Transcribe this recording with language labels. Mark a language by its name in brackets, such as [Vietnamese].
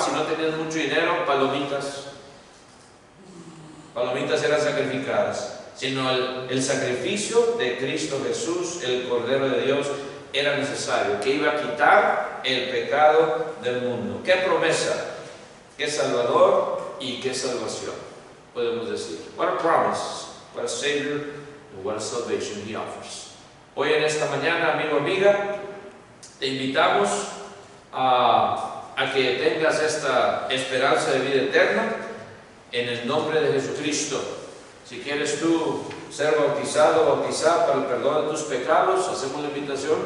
[Spanish] Si no tenías mucho dinero, palomitas eran sacrificadas, sino el sacrificio de Cristo Jesús, el Cordero de Dios, era necesario, que iba a quitar el pecado del mundo. ¡Qué promesa! ¡Qué Salvador y qué salvación! Podemos decir, [English] what a promise, what a Savior, and what a salvation He offers. [Spanish] Hoy en esta mañana, amigo, amiga, te invitamos a que tengas esta esperanza de vida eterna en el nombre de Jesucristo. Si quieres tú ser bautizado o bautizar para el perdón de tus pecados, hacemos la invitación.